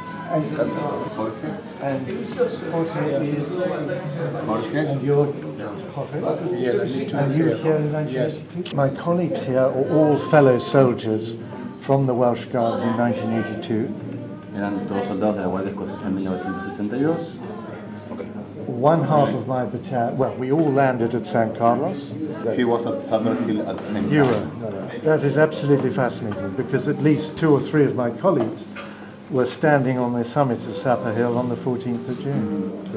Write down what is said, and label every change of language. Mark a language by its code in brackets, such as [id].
[en] And Jorge. Jorge is? Jorge. And you're Jorge? And you were here in 1982? My colleagues here are all fellow soldiers from the Welsh Guards in 1982. [es] Eran todos soldados de la Guardia Escocesa en 1982. [en] One half of my battalion, well, we all landed at San Carlos. He was at Summerhill at the same time. You were. That is absolutely fascinating because at least 2 or 3 of my colleagues were standing on the summit of Sapper Hill on the 14th of June.